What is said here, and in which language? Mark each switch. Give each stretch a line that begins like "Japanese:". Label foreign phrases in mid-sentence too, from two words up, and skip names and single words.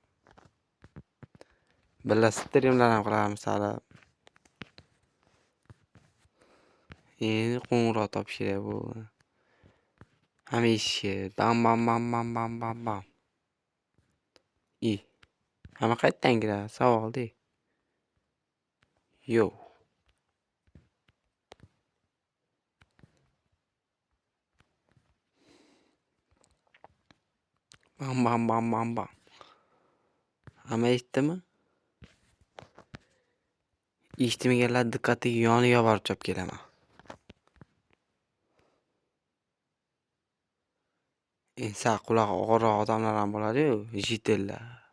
Uzbek: Birga strimlar ham qilamiz hali. Endi qo'ng'iroq topish kerak bu. Hamisha bam bam bam bam bam bam bam. Hamma qayerdan kiradi? Savol-de. Yo. Bam bam bam bam bam. Hamma eshitdimi? Eshitmaganlar diqqatiga yoniga borib chop kelaman. Sal qulog'i og'irroq odamlar ham bo'ladi-yu, jitellar.